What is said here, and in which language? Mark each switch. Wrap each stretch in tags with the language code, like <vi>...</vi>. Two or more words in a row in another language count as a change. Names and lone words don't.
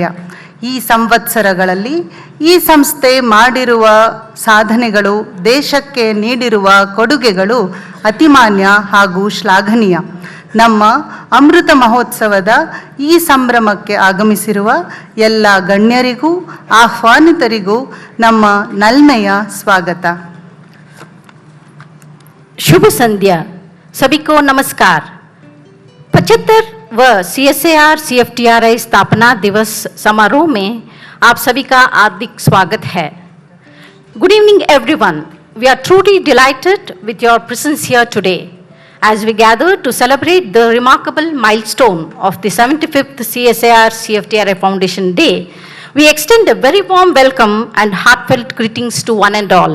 <kn>ಈ ಸಂವತ್ಸರಗಳಲ್ಲಿ ಈ ಸಂಸ್ಥೆ ಮಾಡಿರುವ ಸಾಧನೆಗಳು, ದೇಶಕ್ಕೆ ನೀಡಿರುವ ಕೊಡುಗೆಗಳು ಅತಿಮಾನ್ಯ ಹಾಗೂ ಶ್ಲಾಘನೀಯ. ನಮ್ಮ ಅಮೃತ ಮಹೋತ್ಸವದ ಈ ಸಂಭ್ರಮಕ್ಕೆ ಆಗಮಿಸಿರುವ ಎಲ್ಲ ಗಣ್ಯರಿಗೂ ಆಹ್ವಾನಿತರಿಗೂ ನಮ್ಮ ನಲ್ಮೆಯ ಸ್ವಾಗತ.</kn> <hi>शुभ संध्या, सभी को नमस्कार. 75व CSIR-CFTRI स्थापना दिवस समारोह में आप सभी का हार्दिक स्वागत है.</hi> <en>Good evening everyone. We are truly delighted with your presence here today as we gather to celebrate the remarkable milestone of the 75th CSIR-CFTRI Foundation Day. We extend a very warm welcome and heartfelt greetings to one and all.</en>